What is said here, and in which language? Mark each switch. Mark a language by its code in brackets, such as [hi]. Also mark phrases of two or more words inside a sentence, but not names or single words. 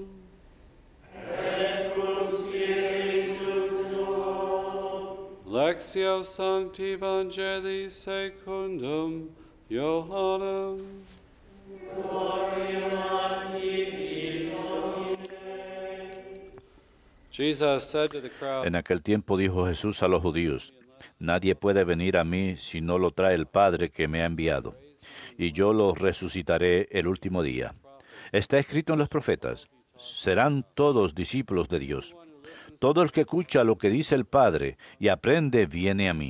[la] Et cum spiritu tuo. Lectio Sancti Evangelii secundum Iohannem. Gloria a tibi, Domine. [en] Jesus said to the crowd, [es] En aquel tiempo dijo Jesús a los judíos: Nadie puede venir a mí si no lo trae el Padre que me ha enviado, y yo lo resucitaré el último día. Está escrito en los profetas, serán todos discípulos de Dios. Todo el que escucha lo que dice el Padre y aprende viene a mí.